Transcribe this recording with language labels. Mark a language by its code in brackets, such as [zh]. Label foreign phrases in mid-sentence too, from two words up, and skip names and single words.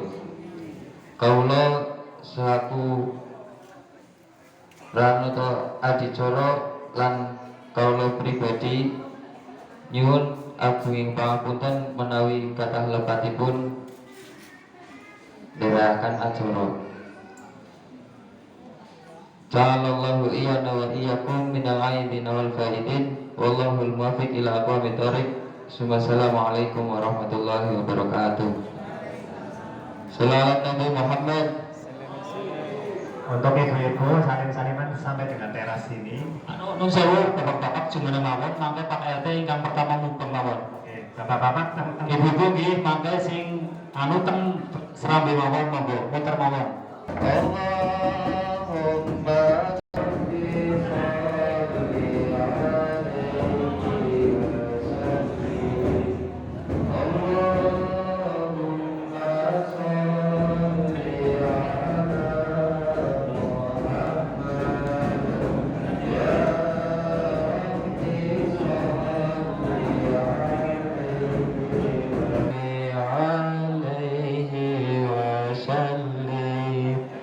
[jv] Kaula selaku Ranuto Adicara lan kaula pribadi nyuwun agunging pangapunten menawi kathah lepatipun ndherekaken acara. [ar] جعل الله إيانا وإياكم من العائدين والفائزين والله الموفق إلى أقوم الطريق. السلام عليكم ورحمة الله وبركاته. [jv] Shalawat Nabi Muhammad. [id] Untuk ibu-ibu saling-salingan sampai dengan teras ini. [jv] Nun sewu bapak-bapak jumeneng mawon mangke Pak LT ingkang pertama mubeng mawon. Oke, bapak-bapak Ibu-ibu nggih mangke sing teng serambi mawon monggo muter mawon. [ar] اللهم صل عليه وسلم. اللهم صل على محمد يا رب صل عليه وسلم.